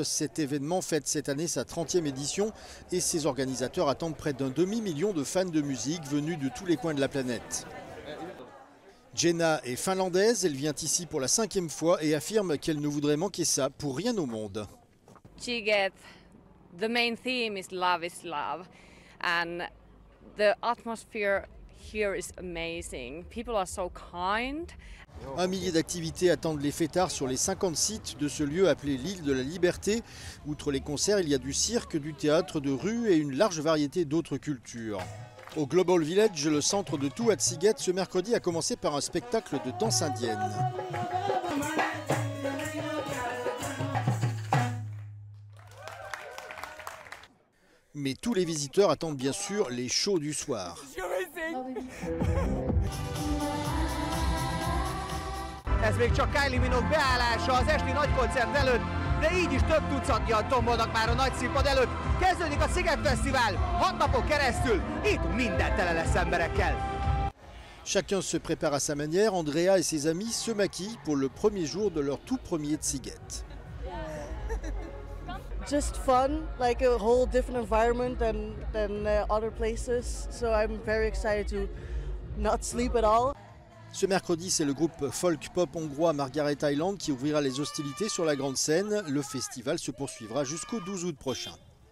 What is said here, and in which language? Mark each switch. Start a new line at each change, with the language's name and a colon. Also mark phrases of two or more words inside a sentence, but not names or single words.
French: Cet événement fête cette année sa 30e édition et ses organisateurs attendent près d'un demi-million de fans de musique venus de tous les coins de la planète. Jenna est finlandaise, elle vient ici pour la 5e fois et affirme qu'elle ne voudrait manquer ça pour rien au monde.
English: Sziget, the main theme is love and the atmosphere here is amazing. People are so kind.
French: 1 millier d'activités attendent les fêtards sur les 50 sites de ce lieu appelé l'île de la Liberté. Outre les concerts, il y a du cirque, du théâtre de rue et une large variété d'autres cultures. Au Global Village, le centre de tout à Sziget, ce mercredi a commencé par un spectacle de danse indienne. Mais tous les visiteurs attendent bien sûr les shows du soir.
Hungarian: Ez még csak Kylie Minogue beállása az esti nagykoncert előtt, de így is több tucatnyian tombolnak már a nagy színpad előtt. Kezdődik a Sziget Fesztivál, 6 napon keresztül, itt minden tele lesz emberekkel.
French: Chacun se prépare à sa manière. Andrea et ses amis se maquillent pour le premier jour de leur tout premier Sziget.
English: Just fun, like a whole different environment than other places. So I'm very excited to not sleep at all.
French: Ce mercredi, c'est le groupe folk-pop hongrois Margaret Island qui ouvrira les hostilités sur la grande scène. Le festival se poursuivra jusqu'au 12 août prochain.